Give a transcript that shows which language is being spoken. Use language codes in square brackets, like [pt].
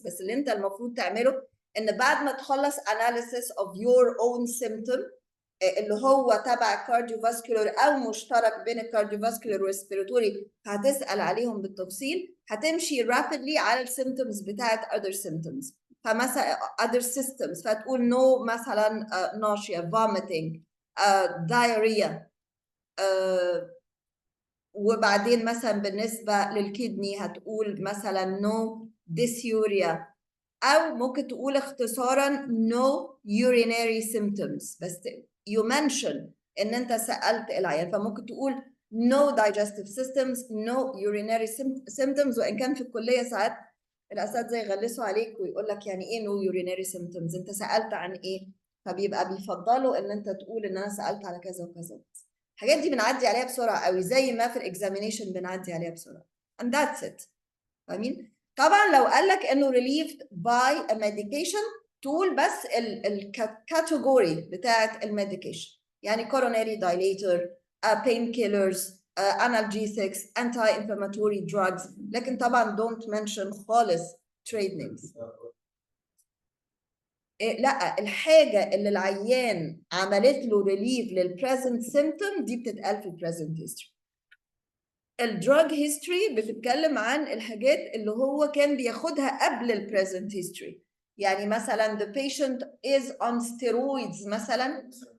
[ar] بس اللي انت المفروض تعمله ان بعد ما تخلص [en] analysis of your own symptom [ar] اللي هو تبع كارديوفاسكولار او مشترك بين الكارديوفاسكولار والريسبيراتوري، هتسال عليهم بالتفصيل. هتمشي rapidly على السيمتومز بتاعت [en] other symptoms. [ar] فمثلا [en] other systems [ar] فتقول [en] no [ar] مثلا [en] nausea vomiting diarrhea. [ar] وبعدين مثلا بالنسبة للكدني هتقول مثلا [en] no dysuria، [ar] أو ممكن تقول اختصارا [en] no urinary symptoms. بس you mention [ar] إن أنت سألت العيان، فممكن تقول [en] no digestive systems no urinary symptoms. [ar] وإن كان في الكلية ساعات الأساتذة يغلسوا عليك ويقول لك يعني إيه [en] no urinary symptoms؟ [ar] أنت سألت عن إيه؟ فبيبقى بيفضلوا إن أنت تقول إن أنا سألت على كذا وكذا. الحاجات دي بنعدي عليها بسرعه قوي، زي ما في الاكزامينيشن بنعدي عليها بسرعه. [en] and that's it. [ar] فاهمين؟ طبعا لو قال لك انه [en] relieved by a medication [ar] تقول بس الكاتيجوري بتاعت الميديكيشن، يعني [en] coronary dilator painkillers analgesics anti-inflammatory drugs. [ar] لكن طبعا [en] don't mention [ar] خالص [en] trade names. [ar] لا، الحاجه اللي العيان عملت له ريليف للبريزنت سيمتوم دي بتتقال في البريزنت هيستوري. الدراج هيستوري بتتكلم عن الحاجات اللي هو كان بياخدها قبل البريزنت هيستوري. يعني مثلا [en] the patient is on steroids [ar] مثلا.